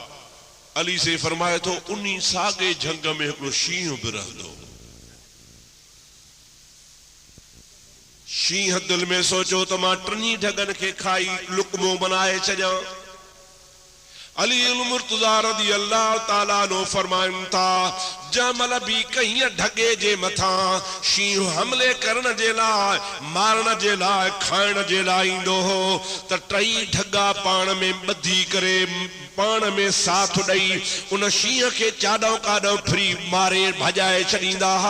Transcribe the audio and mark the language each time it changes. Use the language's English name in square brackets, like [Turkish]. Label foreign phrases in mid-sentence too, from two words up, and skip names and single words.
[Sindhi] अली से फरमाए थो उन्ही साॻे झंग में हिकिड़ो शींहं बि रहंदो। शींहं दिल में सोचो त मां 3 ढगन खे खाई लुकमो बनाए छॾियां। अली मुर्तज़ा [Arabic] رضي الله تعالى عنه [Sindhi] फरमाइनि था जमल भी कहीं ढगे जे मथां शींहं हमले करण जे लाइ, मारण जे लाइ, खाइण जे लाइ ईंदो हो त 3 ढगा पाण में ॿधी करे पाण में साथ ॾेई उन शींहं खे चाॾो काॾो फिरी मारे भॼाए छॾींदा हा।